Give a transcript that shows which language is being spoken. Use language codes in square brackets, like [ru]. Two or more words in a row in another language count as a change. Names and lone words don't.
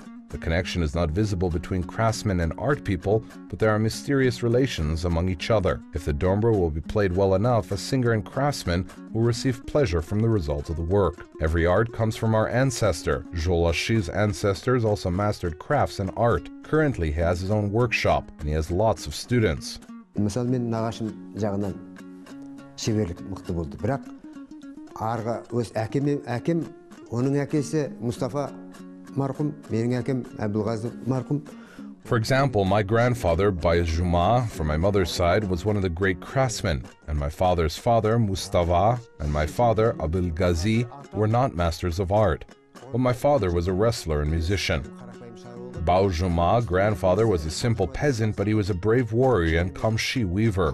[en] The connection is not visible between craftsmen and art people, but there are mysterious relations among each other. If the dombra will be played well enough, a singer and craftsman will receive pleasure from the result of the work. Every art comes from our ancestor. Joly's ancestors also mastered crafts and art. Currently, he has his own workshop, and he has lots of students. [kk] Мысалы, мен нағашым жағынан шеберлік мықты болды. Бірақ арғы өз әкем, оның әкесі Мұстафа марқұм, менің әкем Әбілғазы марқұм. [en] For example, my grandfather, Bayezjuma, from my mother's side, was one of the great craftsmen, and my father's father, Mustafa, and my father, Abulgazi, were not masters of art. But my father was a wrestler and musician. Bayezjuma, grandfather, was a simple peasant, but he was a brave warrior and kamshi weaver.